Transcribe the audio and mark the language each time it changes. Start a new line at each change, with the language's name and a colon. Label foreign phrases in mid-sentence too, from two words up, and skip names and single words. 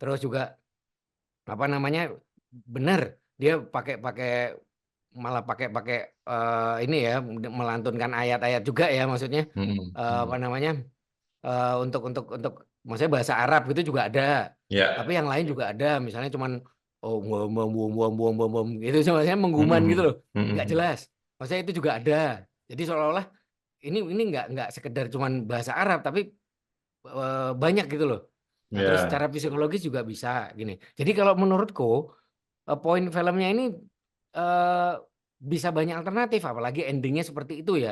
Indonesian: Terus juga apa namanya, benar dia pakai pakai malah pakai pakai ini ya, melantunkan ayat-ayat juga ya, maksudnya apa Mm. namanya, untuk maksudnya bahasa Arab gitu juga ada. Tapi Ya. yang lain juga ada, misalnya cuman oh bom bom bom bom bom bom bom gitu, maksudnya mengguman gitu Mm. loh, nggak Mm. jelas. Maksudnya itu juga ada. Jadi seolah-olah ini nggak sekedar cuman bahasa Arab, tapi banyak gitu loh. Nah, terus secara Ya. psikologis juga bisa gini. Jadi kalau menurutku poin filmnya ini eh, bisa banyak alternatif, apalagi endingnya seperti itu ya.